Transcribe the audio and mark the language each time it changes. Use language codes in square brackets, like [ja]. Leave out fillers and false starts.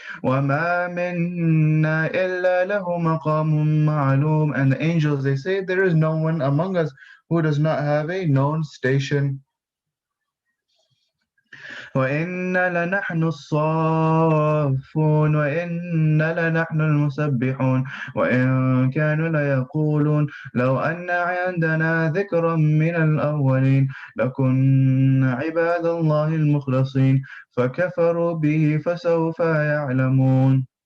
[ar] وما منا إلا له مقام معلوم. [en] And the angels, they say there is no one among us who does not have a known station. [ar] وإنا لنحن الصافون وإنا لنحن المسبحون وإن كانوا ليقولون لو أن عندنا ذكرا من الأولين لكنا عباد الله المخلصين فكفروا به فسوف يعلمون.